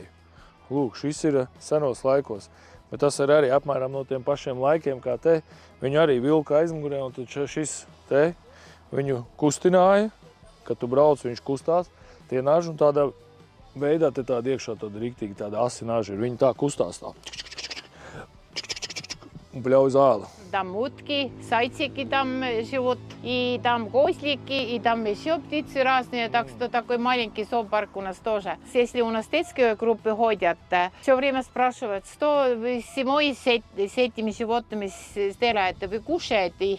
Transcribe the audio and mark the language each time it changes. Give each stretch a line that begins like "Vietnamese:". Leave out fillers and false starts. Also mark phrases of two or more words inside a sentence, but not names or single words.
Latvian: Lūk, šis ir senos laikos. Bet tas ir arī apmēram no tiem pašiem laikiem, kā te. Viņu arī vilka aizmugurē, un tad šis te viņu kustināja. Kad tu brauc, viņš kustās. Tie naži un tādā veidā te tāda iekšā tāda riktīgi tāda asi naži ir. Viņi tā kustās tā. Пляу зала.
Russian: Там утки, зайчики там живут, и там козлики, и там еще птицы разные, так что такой маленький зоопарк у нас тоже. Если у нас детские группы ходят, все время спрашивают, что вы зимой с этими животными сделаете, вы кушаете?